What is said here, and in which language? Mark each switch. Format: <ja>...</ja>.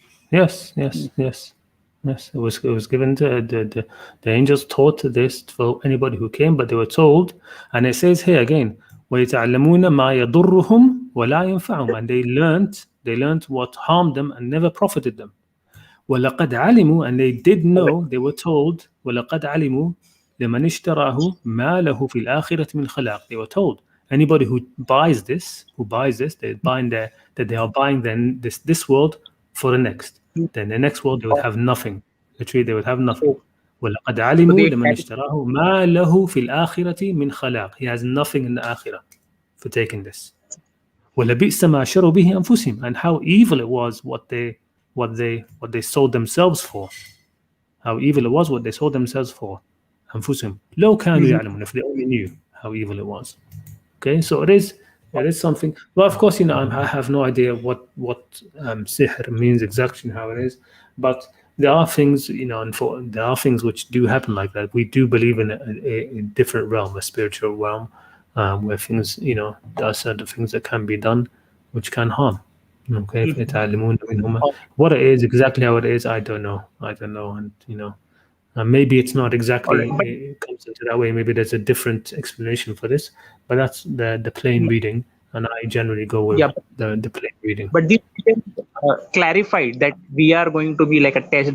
<en>Yes. God. Yes. It was given to the angels taught this for anybody who came, but they were told, and it says here again,</en> <ar>وَيَتَعْلَمُونَ مَا يَضُرُّهُمْ وَلَا يَنْفَعُهُم,</ar> <en>and they learned what harmed them and never profited them.</en> <ar>وَلَقَدْ عَلِمُوا,</ar> <en>and they did know, they were told,</en> <ar>وَلَقَدْ عَلِمُوا لِمَنِ اشْتَرَاهُ مَا لَهُ فِي الْآخِرَةِ مِنْ خَلَاقٍ.</ar> <en>They were told, anybody who buys this, that they are buying then this world for the next. Then the next world they would have nothing. Literally, they would have nothing. So,</en> <ar>وَلَقَدْ</ar> <en>so</en> <ar>عَلِمُوا</ar> <en>they</en> <ar>لِمَنِ اشْتَرَاهُ مَا لَهُ فِي الْآخِرَةِ مِنْ خَلَاقٍ.</ar> <en>He has nothing in the akhirah for taking this.</en> <ar>وَلَبِئْسَ مَا شَرُوا بِهِ أَنفُسِهِمْ,</ar> <en>and how evil it was what they sold themselves for. How evil it was what they sold themselves for.</en> <ar>أنفسهم لو كانوا يعلمون,</ar> <en>if they only knew how evil it was. Okay, so it is something. Well, of course, I have no idea what sihr means exactly, how it is, but there are things, there are things which do happen like that. We do believe in a different realm, a spiritual realm, where things, there are certain things that can be done which can harm. Okay,</en> <ar>فَيَتَعَلَّمُونَ مِنْهُمَا.</ar> <en>What it is, exactly how it is, I don't know, and maybe it's not all exactly, right, but it comes into that way. Maybe there's a different explanation for this, but that's the plain reading, and I generally go with yeah, the plain reading. but these people clarified that we are going to be like a test.</en>